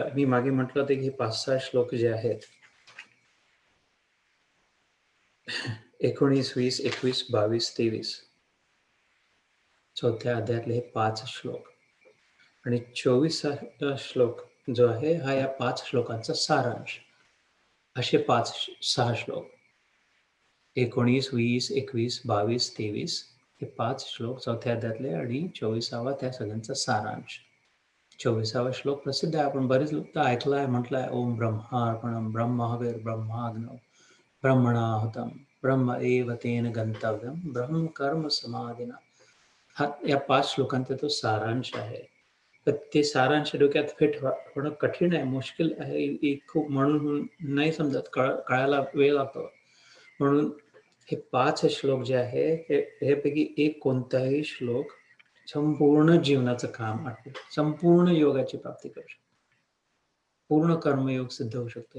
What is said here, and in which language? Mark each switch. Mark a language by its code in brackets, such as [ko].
[mr] मी मागे म्हटलं होतं की 5-6 श्लोक जे आहेत 19, 20, 21, 22, 23 चौथ्या अध्यायातले हे 5 श्लोक आणि 24 श्लोक जो आहे हा या 5 श्लोकांचा सारांश. असे 5-6 श्लोक 19, 20, 21, 22, 23 हे 5 श्लोक चौथ्या अध्यायातले आणि 24वा त्या सगळ्यांचा सारांश. 24वा श्लोक प्रसिद्ध आहे, आपण बरेच लोक ऐकलाय, म्हटलंय. [sa] ओम ब्रह्मार्पणम ब्रह्महविर् ब्रह्माग्नो ब्रह्मणाहुतम ब्रह्म एव तेन गंतव्यम ब्रह्म कर्म समाधिना. [mr] हा या 5 श्लोकांचा तो सारांश आहे. तर ते सारांश डोक्यात फिट होणं कठीण आहे, मुश्किल आहे खूप, म्हणून नाही समजत, कळायला वेळ लागतो. म्हणून हे 5 श्लोक जे आहे हे पैकी एक कोणताही श्लोक संपूर्ण जीवनाचं काम आठवतं, संपूर्ण योगाची प्राप्ती करू शकतो, पूर्ण कर्मयोग सिद्ध होऊ शकतो.